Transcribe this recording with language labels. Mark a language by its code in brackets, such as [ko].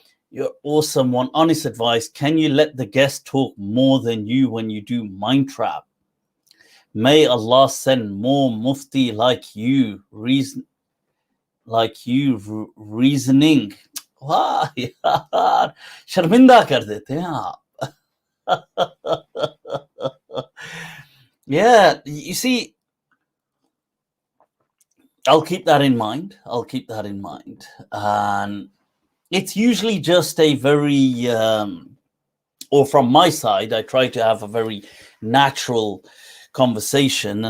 [en] You're awesome one. Honest advice. Can you let the guest talk more than you when you do Mind Trap? May Allah send more Mufti like you, reasoning. [hi] वाह यार, शर्मिंदा कर देते हैं आप. [en] Yeah, you see, I'll keep that in mind. And it's usually just a very, or from my side, I try to have a very natural conversation.